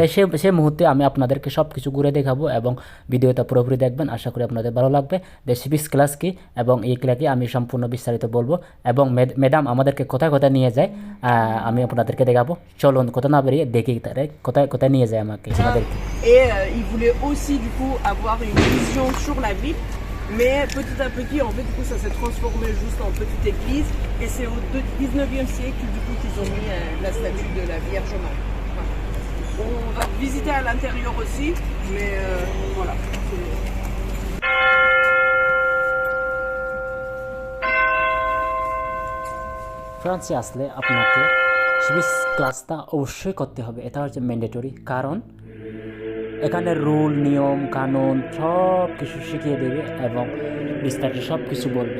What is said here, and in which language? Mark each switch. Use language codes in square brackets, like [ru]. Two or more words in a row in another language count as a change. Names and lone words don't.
[bn] সেই মুহূর্তে আমি আপনাদেরকে সব কিছু ঘুরে দেখাবো এবং ভিডিওটা পুরোপুরি দেখবেন। আশা করি আপনাদের ভালো লাগবে। [en] civics class [bn] কি এবং এই ক্লাসকে আমি সম্পূর্ণ বিস্তারিত বলবো এবং ম্যাডাম আমাদেরকে কোথায় কোথায় নিয়ে যায় আমি আপনাদেরকে দেখাবো। চলুন কথা না বেরিয়ে দেখি তারা কোথায় কোথায় নিয়ে যায় আমাকে আমাদেরকে। [fr] Et il voulait aussi du coup avoir une vision sur la ville, mais petit à petit en fait du coup ça s'est transformé juste en petite église, et c'est au 19e siècle du coup qu'ils ont mis la statue de la Vierge Marie. Voilà. On va visiter à l'intérieur aussi, mais voilà. [bn] ফ্রান্সে আসলে আপনাকে [en] civics class [bn] অবশ্যই করতে হবে, এটা হচ্ছে ম্যান্ডেটরি। কারণ এখানে রুল নিয়ম কানুন সব কিছু শিখিয়ে দেবে এবং বিস্তারিত সব কিছু বলবে।